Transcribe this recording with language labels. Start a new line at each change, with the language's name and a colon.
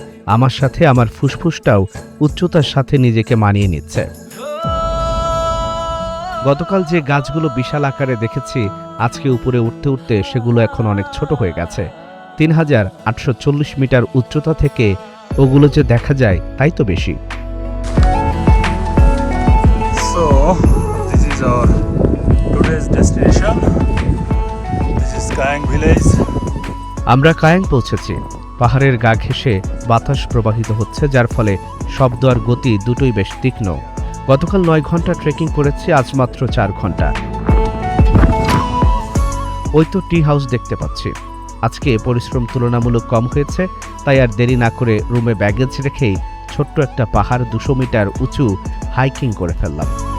Bangla: আমার সাথে আমার ফুসফুসটাও উচ্চতার সাথে নিজেকে মানিয়ে নিচ্ছে। গতকাল যে গাছগুলো বিশাল আকারে দেখেছি, আজকে উপরে উঠতে উঠতে সেগুলো এখন অনেক ছোট হয়ে গেছে। 3840 মিটার উচ্চতা থেকে ওগুলো যে দেখা যায় তাই তো বেশি।
English: So this is our today's destination. This is Kayang village.
Bangla: আমরা কায়াং পৌঁছেছি। পাহাড়ের গা ঘেঁষে বাতাস প্রবাহিত হচ্ছে, যার ফলে শব্দ আর গতি দুটোই বেশ তীক্ষ্ণ। গতকাল 9 ঘন্টা ট্রেকিং করেছি, আজ মাত্র 4 ঘন্টা। ওই তো টি হাউস দেখতে পাচ্ছি। আজকে পরিশ্রম তুলনামূলক কম হয়েছে, তাই আর দেরি না করে রুমে ব্যাগেজ রেখেই ছোট্ট একটা পাহাড় 200 মিটার উঁচু হাইকিং করে ফেললাম।